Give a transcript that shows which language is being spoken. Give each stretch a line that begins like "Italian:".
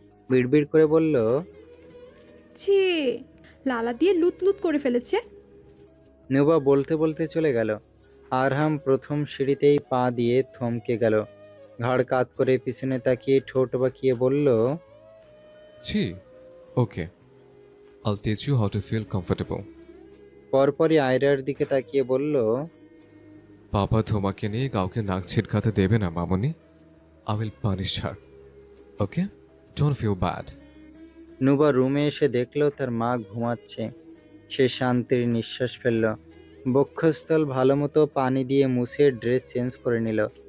Bangla: বিড়বিড় করে বলল, ছি, লালা দিয়ে লুতলুত করে ফেলেছে। নুবা বলতে বলতে চলে গেল। আরহাম প্রথম সিঁড়িতেই পা দিয়ে থমকে গেল। ঘাড় কাত করে পিছনে তাকিয়ে ঠোঁট বাঁকিয়ে বলল,
English: ছি। Okay. I'll teach you how to feel comfortable.
Bangla: পরপরই আয়রার দিকে তাকিয়ে বলল, পাপা তোমাকে নিয়ে কাউকে নাক ছিটকাতে দেবে না মামনি।
English: I will punish her. Okay? Don't feel bad.
Bangla: নুবা রুমে এসে দেখল তার মা ঘুমাচ্ছে। সে শান্তির নিঃশ্বাস ফেলল। বক্ষস্থল ভালো মতো পানি দিয়ে মুছে ড্রেস চেঞ্জ করে নিল।